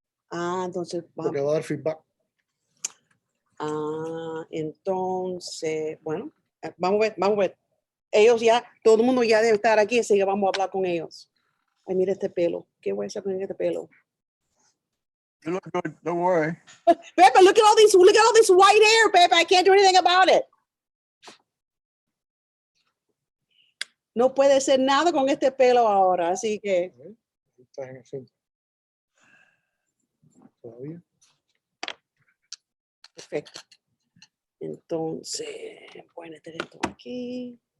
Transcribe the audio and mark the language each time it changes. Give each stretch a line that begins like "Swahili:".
Spanish: Ah, entonces porque va a dar feedback. Ah, entonces, bueno, vamos a ver. Ellos ya, todo el mundo ya debe estar aquí, así que vamos a hablar con ellos. Ay, mira este pelo. ¿Qué voy a hacer con este pelo?
English: You look good. Don't worry. Pepe, look at all this white hair, Pepe. I can't do anything about it.
Spanish: No puede hacer nada con este pelo ahora, así que. Estás en el centro. Todavía. Perfecto. Entonces, voy a meter esto aquí.